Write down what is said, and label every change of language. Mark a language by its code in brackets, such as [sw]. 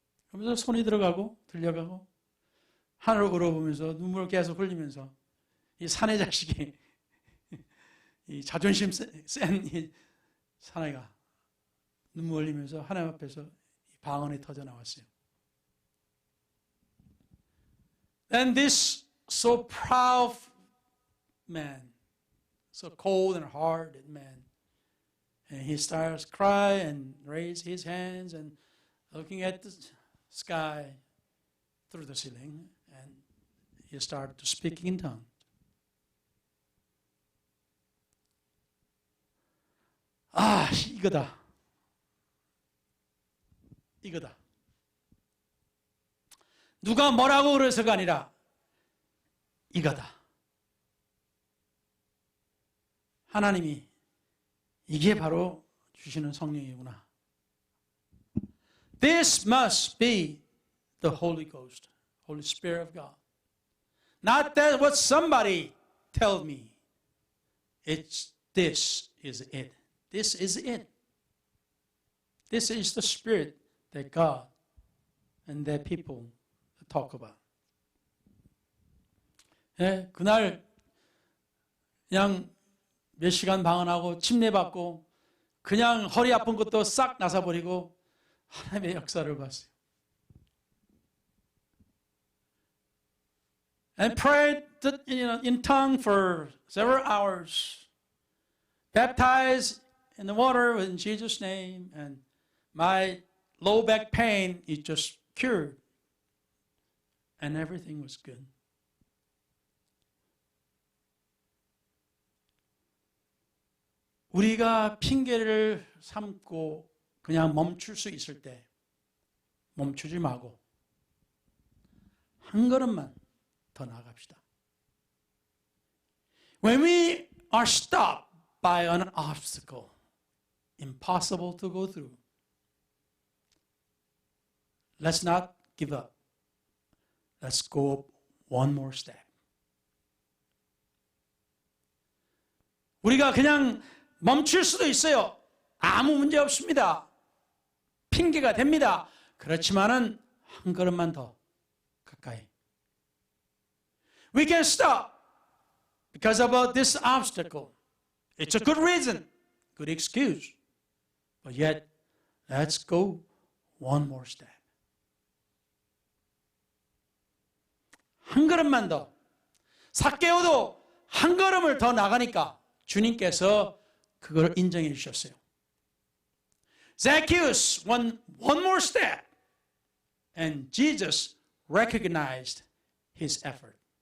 [ko] 그러면서 손이 들어가고 들려가고 하늘을 걸어보면서 눈물을 계속 흘리면서 이 사내 자식이 이 자존심 센 이 사내가 눈물 흘리면서 하나님 앞에서 방언이 터져 나왔어요. [en] And this so proud man, so cold and hard man, and he starts to cry and raise his hands and looking at the sky through the ceiling, and he started to speak in tongues. [ko] 이거다. 이거다. 누가 뭐라고 그래서가 아니라 이거다. 하나님이 이게 바로 주시는 성령이구나. [en] This must be the Holy Ghost, Holy Spirit of God. Not that what somebody tell me. This is it. This is it. This is the Spirit that God and that people talk about. [ko] 예, 그날 그냥 몇 시간 방언하고 침례 받고 그냥 허리 아픈 것도 싹 나서버리고 하나님의 역사를 봤어요. [en] And prayed in tongue for several hours. Baptized in the water in Jesus' name, and my low back pain is just cured. And everything was good. [ko] 우리가 핑계를 삼고 그냥 멈출 수 있을 때 멈추지 말고 한 걸음만 더 나아갑시다. [en] When we are stopped by an obstacle, impossible to go through, let's not give up. Let's go up one more step. [ko] 우리가 그냥 멈출 수도 있어요. 아무 문제 없습니다. 핑계가 됩니다. 그렇지만은 한 걸음만 더 가까이. [en] We can stop because about this obstacle. It's a good reason, good excuse. But yet, let's go one more step. [ko] 한 걸음만 더. 삭개오도 한 걸음을 더 나가니까 주님께서 그걸 인정해 주셨어요. [en] Zacchaeus went one more step, and Jesus recognized his effort.